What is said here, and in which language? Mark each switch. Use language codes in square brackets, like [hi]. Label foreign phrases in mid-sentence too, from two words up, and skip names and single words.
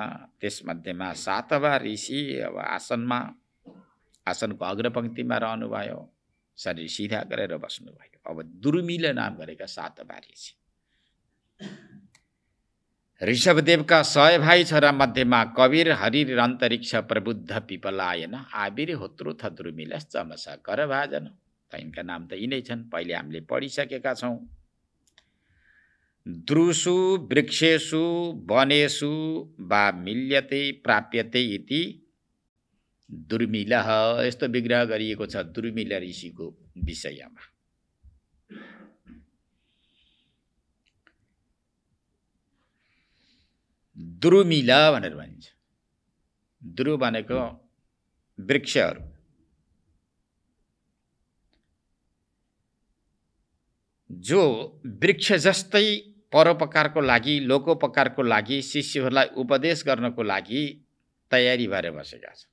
[ne] त्यसमध्येमा 7वाँ ऋषि अब आसनको अग्रपङ्क्तिमा रहनुभयो, शरीर सिधा गरेर बस्नुभयो। अब दुर्मिल नाम गरेका 7वाँ ऋषि ऋषभदेवका 100 भाइ छोरा मध्येमा कवीर हरिर अन्तरिक्ष प्रबुद्ध पिपलायन आबिर होत्रो थ दुर्मिल चमस कर भाजन। यिनका नाम त यिनै छन्, पहिले हामीले पढिसकेका छौँ। [sa] द्रुषु वृक्षेषु वनेषु वा मिल्यते प्राप्यते इति दुर्मिलः। [ne] यस्तो विग्रह गरिएको छ दुर्मिल ऋषिको विषयमा। द्रुमिल भनेर भनिन्छ। द्रु भनेको वृक्षहरू, जो वृक्ष जस्तै परोपकारको लागि लोकोपकारको लागि शिष्यहरूलाई उपदेश गर्नको लागि तयारी भएर बसेका छन्।